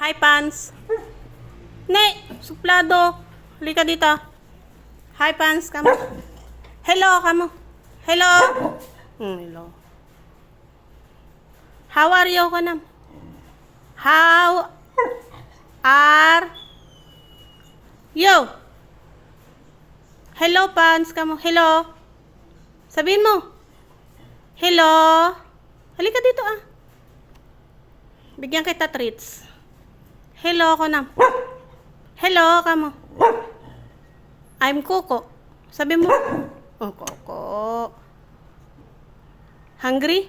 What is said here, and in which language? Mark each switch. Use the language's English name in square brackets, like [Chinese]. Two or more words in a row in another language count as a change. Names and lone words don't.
[Filipino] Hi, Pans. Ne, suplado. Halika dito. Hi, Pans. Kamo. Hello, kamo. [English] Hello. Hello. How are you, kanam? How are you? Hello, Pans. [Filipino] Kamo. Hello. Sabihin mo. Hello. Halika dito, ah. Bigyan kita treats. Hello, kanam. Hello, kamo. [English] I'm Coco. [Filipino] Sabi mo. [English] Oh, Coco. Hungry?